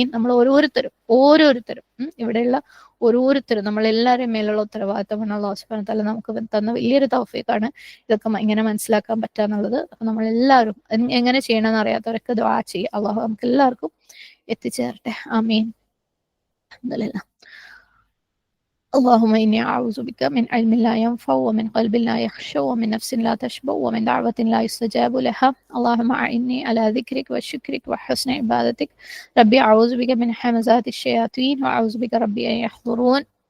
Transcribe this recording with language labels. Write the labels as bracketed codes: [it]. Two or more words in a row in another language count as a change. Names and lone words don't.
[ml] നമ്മൾ ഓരോരുത്തരും ഇവിടെയുള്ള ഓരോരുത്തരും നമ്മളെല്ലാവരും മേലുള്ള ഉത്തരവാദിത്തമാണ്. [ar] الله سبحانه تعالى [ml] നമുക്ക് തന്ന വലിയൊരു തൗഫീഖാണ് ഇതൊക്കെ ഇങ്ങനെ മനസ്സിലാക്കാൻ പറ്റാന്നുള്ളത്. അപ്പൊ നമ്മളെല്ലാവരും എങ്ങനെ ചെയ്യണമെന്ന് അറിയാത്തവരൊക്കെ ദുആ ചെയ്യുക. അള്ളാഹു നമുക്ക് എല്ലാവർക്കും എത്തിച്ചേരട്ടെ. [ar] آمين. الحمد لله. اللهم إني أعوذ بك من علم لا ينفع ومن قلب لا يخشع ومن نفس لا تشبع ومن دعوة لا يستجاب لها. اللهم أعني على ذكرك وشكرك وحسن عبادتك. ربي أعوذ بك من همزات الشياطين وأعوذ بك ربي أن يحضرون.